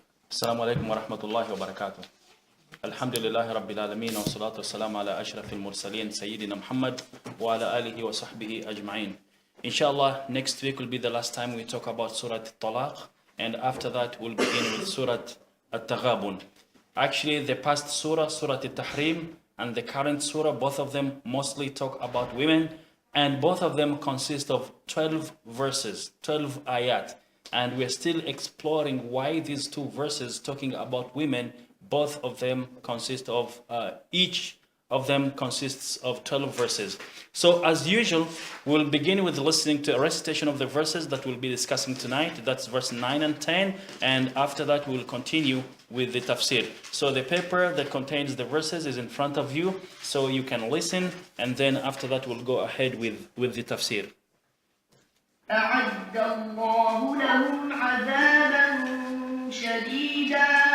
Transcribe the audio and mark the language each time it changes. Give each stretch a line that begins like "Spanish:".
Arabic: السلام عليكم ورحمة الله وبركاته. الحمد لله رب العالمين والصلاة والسلام على أشرف المرسلين سيدنا محمد وعلى آله وصحبه أجمعين.
English: Inshallah, next week will be the last time we talk about Surah Talaq, and after that we'll begin with Surah At-Taghabun. Actually, the past Surah, Surah At-Tahrim, and the current Surah, both of them mostly talk about women, and both of them consist of 12 verses, 12 ayat. And we're still exploring why these two verses talking about women, both of them consist of, each of them consists of 12 verses. So as usual, we'll begin with listening to a recitation of the verses that we'll be discussing tonight. That's verse 9 and 10. And after that, we'll continue with the tafsir. So the paper that contains the verses is in front of you, so you can listen. And then after that, we'll go ahead with the tafsir.
Arabic: أعد الله لهم عذابا شديدا